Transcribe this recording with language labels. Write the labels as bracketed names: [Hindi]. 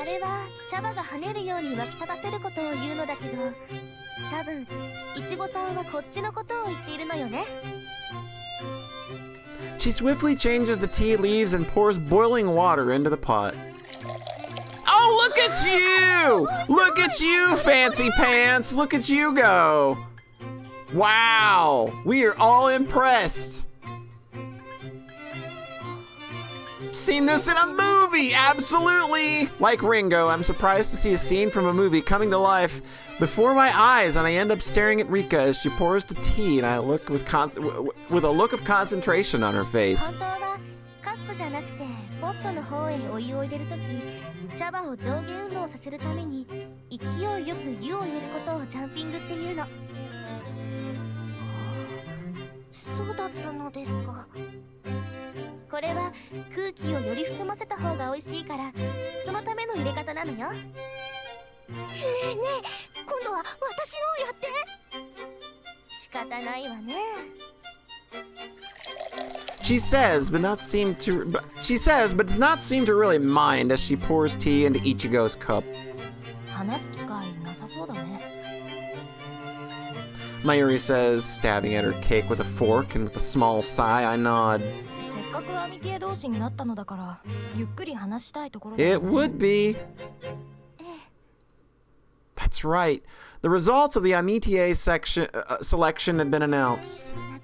[Japanese] あれは茶葉が跳ねるように湧き立たせることを言うのだけど、多分いちごさんはこっちのことを言っているのよね。 [English] She swiftly changes the tea leaves and pours boiling water into the pot. Oh, look at you! Look at you, fancy pants! Look at you go! Wow! We are all impressed! Seen this in a movie! Absolutely! Like Ringo, I'm surprised to see a scene from a movie coming to life before my eyes, and I end up staring at Rika as she pours the tea, and I look with a look of concentration on her face. [Japanese] 本当はカップじゃなくてポットの方へお湯を入れるとき、茶葉を上下運動させるために勢いよく湯を入れることをジャンピングっていうの。そうだったのですか。これは空気をより含ませた方が美味しいから、そのための入れ方なのよ。ねえねえ、今度は私のをやって。仕方ないわね。 [English] She says, but does not seem to really mind as she pours tea into Ichigo's cup. [Japanese] 話す機会なさそうだね。 [English] Mayuri says, stabbing at her cake with a fork, and with a small sigh, I nod. [Japanese] せっかくアミティエ同士になったのだから、ゆっくり話したいところだ。 [English] It would be. That's right. The results of the amitié selection had been announced.